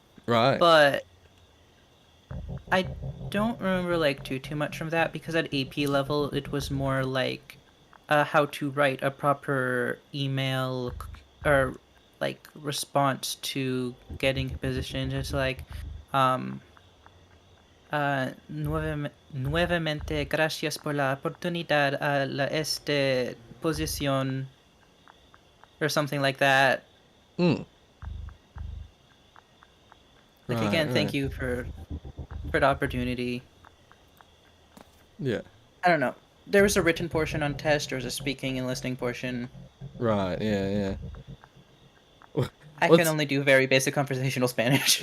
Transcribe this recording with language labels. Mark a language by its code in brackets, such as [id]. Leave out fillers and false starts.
[en] Right. but I don't remember like too much from that, because at AP level it was more like how to write a proper email or like response to getting a position. Just like [es] nuevamente gracias por la oportunidad a la posición, [en] or something like that. Mm. Like, Right, again, thank right. you for the opportunity. Yeah. I don't know. There was a written portion on test. There was a speaking and listening portion. Right. Yeah. I What's- can only do very basic conversational Spanish.